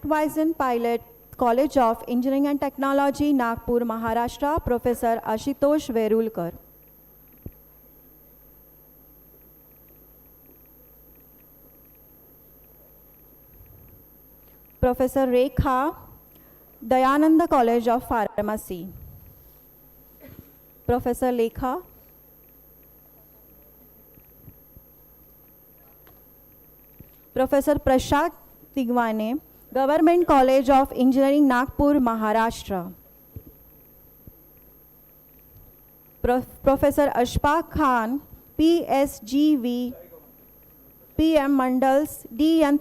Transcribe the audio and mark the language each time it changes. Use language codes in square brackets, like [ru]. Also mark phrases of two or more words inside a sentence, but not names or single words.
[en] Vincent Pilot College of Engineering and Technology, Nagpur, Maharashtra, Professor Ashutosh Verulkar. Professor Rekha, Dayananda College of Pharmacy. Professor Lekha. Professor Prashad Tigwane, Government College of Engineering, Nagpur, Maharashtra. Professor Ashfaq Khan, PSGV, PM Mandals, D.N.